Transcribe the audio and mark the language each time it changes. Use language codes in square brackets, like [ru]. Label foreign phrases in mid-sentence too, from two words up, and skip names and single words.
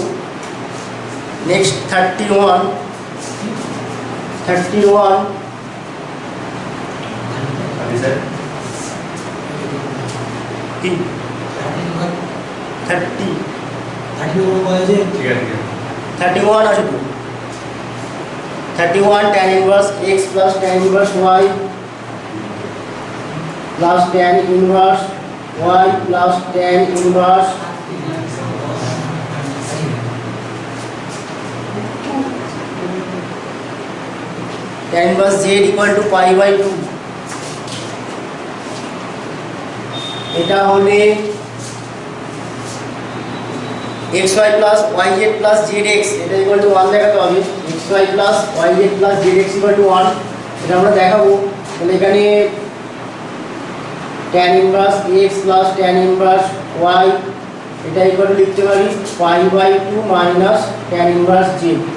[en] নেক্সট 31 [bn] কি 31 আছে তো, [en] 31 tan inverse x plus tan inverse y plus tan inverse y plus tan inverse tan inverse z equal to pi by 2, [bn] এটা হলে [en] xy plus yz plus zx, এটা equal to 1 [bn] দেখাতে হবে, [en] xy plus yz plus zx equal to 1, [bn] এটা আমরা দেখাবো। তাহলে এখানে [en] tan inverse x plus tan inverse y, এটা equal to [bn] লিখতে পারি [en] pi by 2 minus tan inverse z.